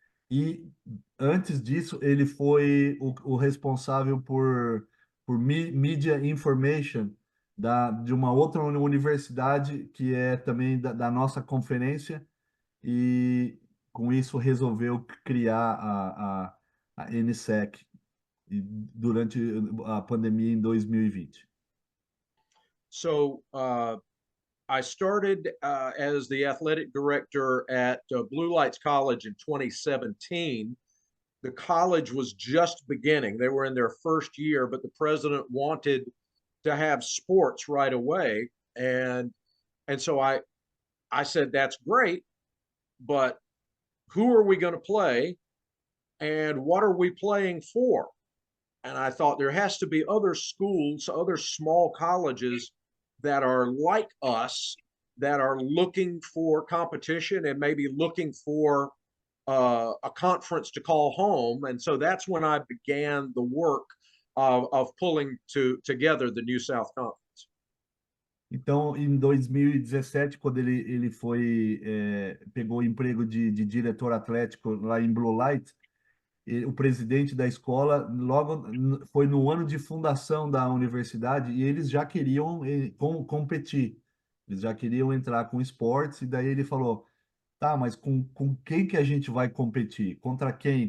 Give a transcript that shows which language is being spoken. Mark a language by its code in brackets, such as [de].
[pt] E antes disso, ele foi o responsável por Media Information de uma outra universidade que é também da nossa conferência, e com isso resolveu criar a NSEC durante a pandemia em 2020. [en] So, I started as the athletic director at Blue Lights College in 2017. The college was just beginning. They were in their first year, but the president wanted to have sports right away. And so I said, that's great, but who are we going to play and what are we playing for? and I thought there has to be other schools, other small colleges that are like us, that are looking for competition and maybe looking for a conference to call home. And so that's when I began the work of pulling together the New South Conference. [pt] Então, em 2017, quando ele foi, pegou o emprego de diretor atlético lá em Blue Light, o presidente da escola, logo foi no ano de fundação da universidade e eles já queriam competir, eles já queriam entrar com esportes, e daí ele falou, tá, mas com quem que a gente vai competir? Contra quem?